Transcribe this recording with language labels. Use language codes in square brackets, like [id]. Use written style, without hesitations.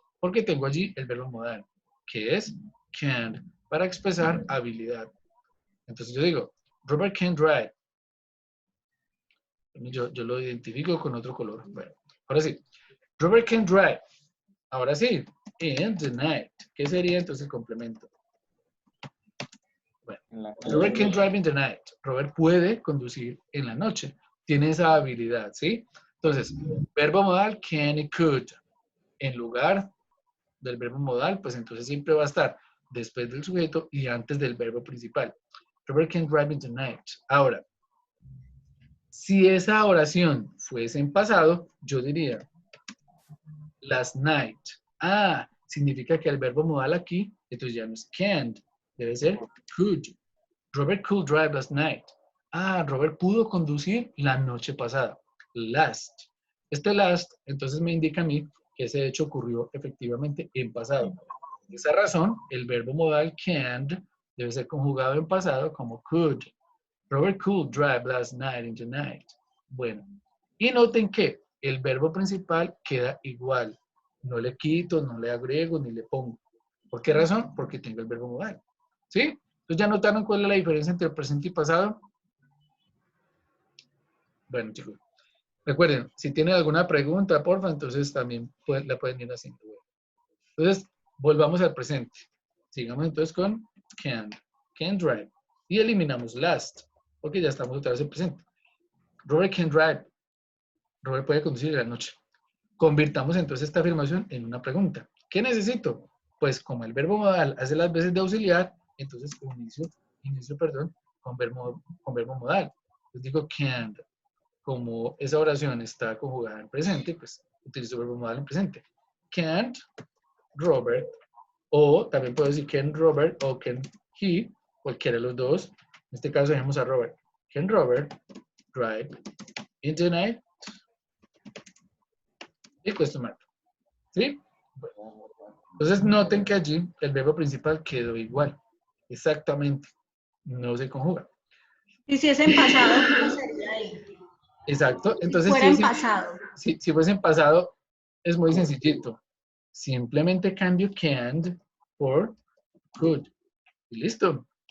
[es] Porque tengo allí el verbo modal, que es can't, para expresar habilidad. Entonces yo digo, [en] Robert can drive. [es] Yo lo identifico con otro color. Bueno, ahora sí. [en] Robert can drive. [es] Ahora sí, [en] in the night. [es] ¿Qué sería entonces el complemento? [en] Bueno, Robert can drive in the night. [es] Robert puede conducir en la noche. Tiene esa habilidad, ¿sí? Entonces, verbo modal, can y could. En lugar del verbo modal, pues entonces siempre va a estar después del sujeto y antes del verbo principal. [en] Robert can drive in the night. [es] Ahora, si esa oración fuese en pasado, yo diría [en] last night. [es] Ah, significa que el verbo modal aquí, entonces ya no es can't, debe ser could. [en] Robert could drive last night. [es] Ah, Robert pudo conducir la noche pasada. Last. Este last, entonces me indica a mí que ese hecho ocurrió efectivamente en pasado. Por esa razón, el verbo modal can debe ser conjugado en pasado como could. [en] Robert could drive last night in the night. [es] Bueno, y noten que el verbo principal queda igual. No le quito, no le agrego, ni le pongo. ¿Por qué razón? Porque tengo el verbo modal. ¿Sí? Entonces, ¿ya notaron cuál es la diferencia entre el presente y pasado? Bueno, chicos. Recuerden, si tienen alguna pregunta, porfa, entonces también la pueden ir haciendo. Entonces, volvamos al presente. Sigamos entonces con can drive. Y eliminamos last, porque ya estamos otra vez en presente. [en] Robert can drive. [es] Robert puede conducir en la noche. Convirtamos entonces esta afirmación en una pregunta. ¿Qué necesito? Pues como el verbo modal hace las veces de auxiliar, entonces inicio con verbo modal. Les digo can. Como esa oración está conjugada en presente, pues utilizo el verbo modal en presente. Can't Robert, o también puedo decir can Robert o [en] can he, [es] cualquiera de los dos. En este caso dejemos a Robert. [en] Can Robert drive in the night? [es] Y question mark. ¿Sí? Bueno. Entonces noten que allí el verbo principal quedó igual. Exactamente. No se conjuga. Y si es en pasado, ¿cómo sería ahí? Exacto. Entonces, Fuera en pasado. si fuese en pasado, es muy sencillito. Simplemente cambio can't por could. Y listo.